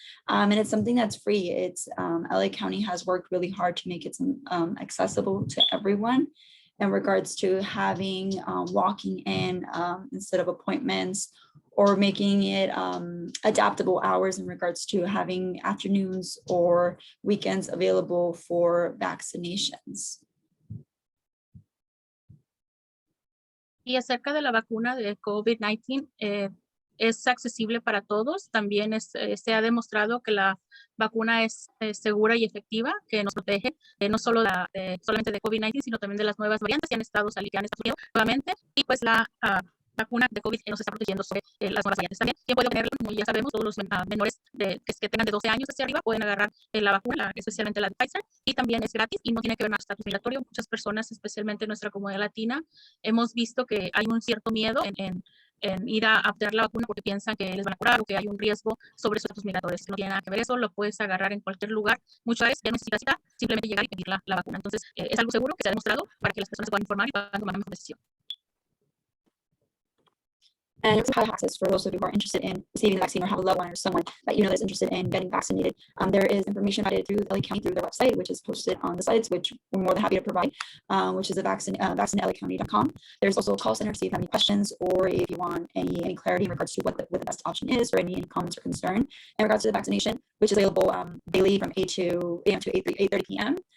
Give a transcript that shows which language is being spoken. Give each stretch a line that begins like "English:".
English: And it's something that's free. It's LA County has worked really hard to make it accessible to everyone in regards to having walking in instead of appointments, or making it adaptable hours in regards to having afternoons or weekends available for vaccinations.
Spanish: Y acerca de la vacuna de COVID-19, es accesible para todos. También se ha demostrado que la vacuna es segura y efectiva, que nos protege no solo solamente de COVID-19, sino también de las nuevas variantes que han estado saliendo nuevamente. Y pues la vacuna de COVID nos está protegiendo sobre las nuevas variantes también. ¿Quién puede obtenerla? Como ya sabemos, todos los menores que tengan de 12 años hacia arriba pueden agarrar la vacuna, especialmente la de Pfizer, y también es gratis y no tiene que ver con estatus migratorio. Muchas personas, especialmente en nuestra comunidad latina, hemos visto que hay un cierto miedo en ir a obtener la vacuna porque piensan que les van a curar o que hay un riesgo sobre sus estatus migratorios. No tiene nada que ver eso, lo puedes agarrar en cualquier lugar. Muchas veces ya no necesitas cita, simplemente llegar y pedir la vacuna. Entonces, es algo seguro que se ha demostrado para que las personas se puedan informar y puedan tomar una mejor decisión.
English: And it's how to access for those of you who are interested in receiving the vaccine or have a loved one or someone that you know that's interested in getting vaccinated. There is information about it through LA County, through their website, which is posted on the slides, which we're more than happy to provide, which is vaccinelacounty.com. There's also a call center, so if you have any questions or if you want any clarity in regards to what the best option is, or any comments or concern in regards to the vaccination, which is available daily from 8 a.m. to 8:30 p.m.